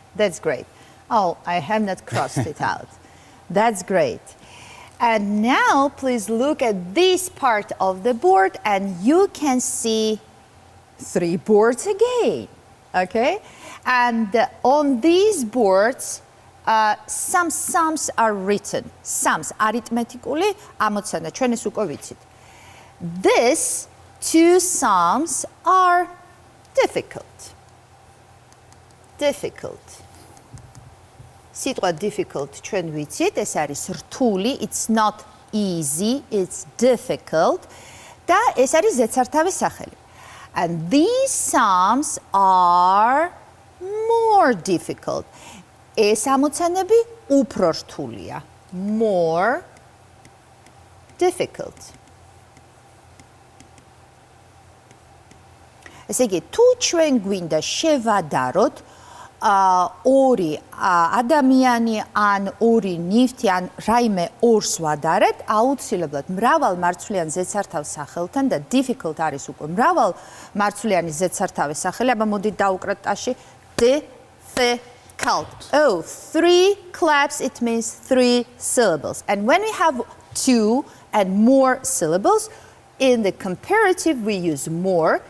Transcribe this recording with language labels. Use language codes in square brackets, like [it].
[en] That's great. Oh, I have not crossed it out. That's great. And now please look at this part of the board and you can see 3 boards again, okay? And on these boards, some sums are written. Sums, arithmetically, [ka] ამოცანა, ჩვენ ეს უკვე ვიცით. [en] These 2 sums are difficult. Difficult. [ka] სიტყვა difficult ჩვენ ვიცით, ეს არის რთული, [en] it's not easy, it's difficult. [ka] და ეს არის ზედსართავის სახელი. [en] And these sums are more difficult. [ka] ეს ამოცანები უფრო რთულია. [en] More difficult. [ka] ესე იგი, თუ ჩვენ გვინდა შევადაროთ ორი ადამიანი ან ორი ნივთი ან რაიმე ორს ვადარებთ, აუცილებლად მრავალ მარცვლიან ზედსართავის სახელთან და difficult არის უკვე მრავალ მარცვლიანი ზედსართავის სახელი, აბა მოდით დავუკრათ ტაში difficult. [en] Oh, 3 claps, it means 3 syllables. And when we have 2 and more syllables, in the comparative we use more.